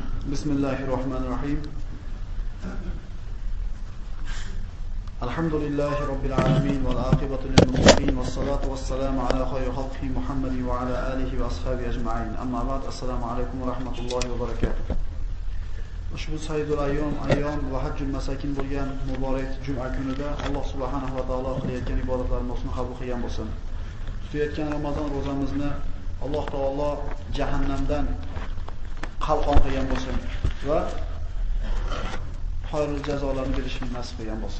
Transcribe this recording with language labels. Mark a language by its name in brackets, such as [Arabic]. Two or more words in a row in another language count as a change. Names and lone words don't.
[Arabic] بسم الله الرحمن الرحيم. الحمد لله رب العالمين والعاقبة للمتقين والصلاة والسلام على خير خلقه محمد وعلى آله وأصحابه أجمعين. أما بعد. السلام عليكم ورحمة الله وبركاته. [Uzbek] Ushbu [Arabic] سيد الأيام وحج المساكين [Uzbek] bo'lgan muborak juma kunida Alloh subhanahu va taolo qilayotgan ibodatlarimizni qabul qilgan bo'lsin. Tutayotgan Ramazon ro'zamizni Alloh taolo jahannamdan qalqon qilgan bo'lsin va xayrul jazolarni berishni nasib qilgan bo'lsin.